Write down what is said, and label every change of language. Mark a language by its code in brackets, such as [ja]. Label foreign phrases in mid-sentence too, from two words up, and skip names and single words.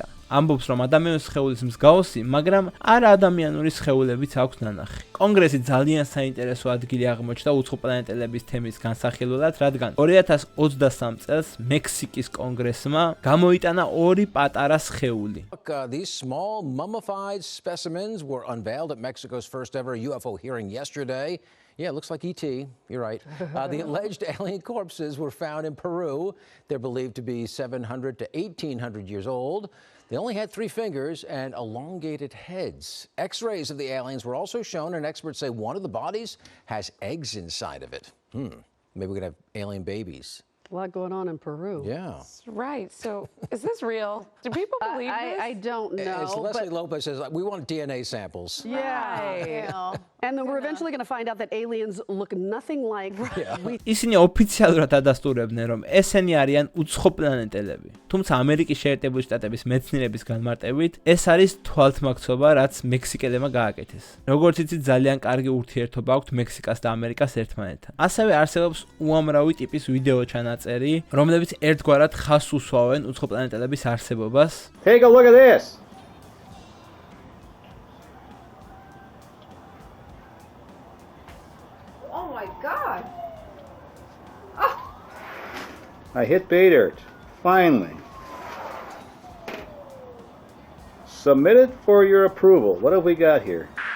[ka] ამბობს, რომ ადამიანის სხეულის მსგავსი, მაგრამ არა ადამიანური სხეულებიც აქვს ნანახი. კონგრესი ძალიან საინტერესო ადგილი აღმოჩნდა უცხოპლანეტელების თემის განსახილველად, რადგან 2023 წელს მექსიკის კონგრესმა გამოიტანა ორი პატარა სხეული. [en] These small mummified specimens were unveiled at Mexico's first ever UFO hearing yesterday. Yeah, it looks like ET. You're right. The alleged alien corpses were found in Peru. They're believed to be 700 to 1800 years old. They only had 3 fingers and elongated heads. X-rays of the aliens were also shown, and experts say one of the bodies has eggs inside of it. Maybe we're going to have alien babies. A lot going on in Peru. Yeah. Right. So is this real? Do people believe this? I don't know. As Leslie Lopez says, we want DNA samples. Yeah. And then we're eventually going to find out that aliens look nothing like we [ka] ისინი ოფიციალურად ადასტურებდნენ, რომ ესენი არიან უცხოპლანეტელები. თუმცა ამერიკის შეერთებული შტატების მეცნიერების განმარტებით, ეს არის თვალთმაქცობა, რაც მექსიკელებმა გააკეთეს. როგორც იცით, ძალიან კარგი ურთიერთობა აქვს მექსიკას და ამერიკას ერთმანეთთან. ასევე არსებობს უამრავი ტიპის ვიდეო ჩანაწერი, რომლებიც ერთგვარად ხაზს უსვავენ უცხოპლანეტელების არსებობას. [en] Take a look at this. Oh my God. I hit pay dirt. Finally. Submitted for your approval. What have we got here?